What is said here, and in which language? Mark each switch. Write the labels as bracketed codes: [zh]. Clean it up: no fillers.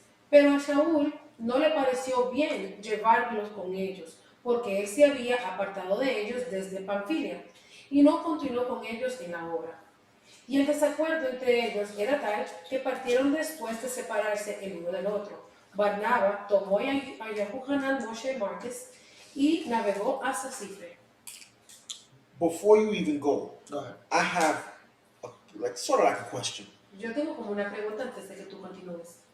[es] Pero a Shaul no le pareció bien llevarlos con ellos, porque él se había apartado de ellos desde Panfilia, y no continuó con ellos en la obra. Y el desacuerdo entre ellos era tal que partieron después de separarse el uno del otro. Barnabas tomó a Yohanan Moshe Marcus y navegó hacia Cipre. [en] Before you even go ahead. I have sort of like a question. [es] Yo tengo como una pregunta antes de que tú continúes.